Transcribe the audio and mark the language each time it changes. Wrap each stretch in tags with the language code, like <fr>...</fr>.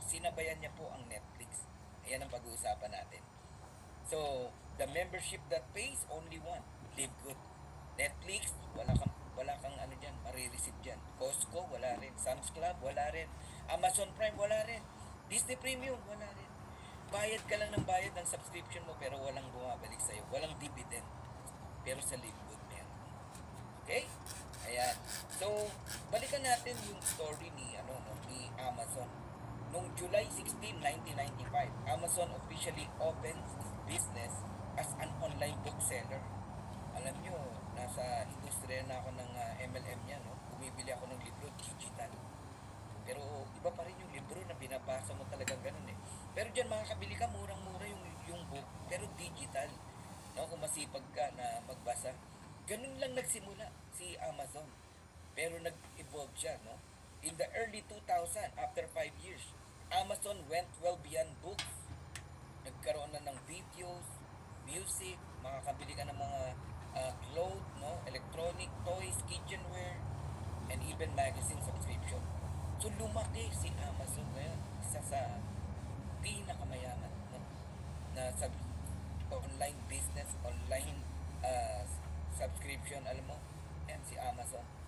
<tl>Sinabayan niya po ang Netflix. Ayan ang pag-uusapan natin.</tl> <en>So, the membership that pays, only one.</en> <tl>Livegood. Netflix, wala kang ano dyan, marireceive dyan. Costco, wala rin. Sam's Club, wala rin. Amazon Prime, wala rin. Disney Premium, wala rin. Bayad ka lang ng bayad ng subscription mo pero walang bumabalik sa'yo. Walang dividend. Pero sa Livegood, meron. Okay? Ayan. So, balikan natin yung story ni Amazon.</tl> <en>Noong July 16, 1995, Amazon officially opens its business as an online bookseller.</en> <tl>Alam nyo, nasa industriya na ako ng MLM niya, no? Bumibili ako ng libro digital. Pero iba pa rin yung libro na binabasa mo talagang ganun eh. Pero dyan makakabili ka, murang-mura yung book, pero digital. No? Kung masipag ka na magbasa. Ganun lang nagsimula si Amazon. Pero nag-evolve siya, no?</tl> <en>In the early 2000, after 5 years, Amazon went well beyond books.</en> <tl>Nagkaroon na ng videos, music, makakabili ka ng mga clothes, no?</tl> <en>Electronic, toys, kitchenware, and even magazine subscription.</en> <tl>So lumaki si Amazon ngayon. Isa sa pinakamayaman, no? Na online business, online subscription, alam mo, yan si Amazon.</tl>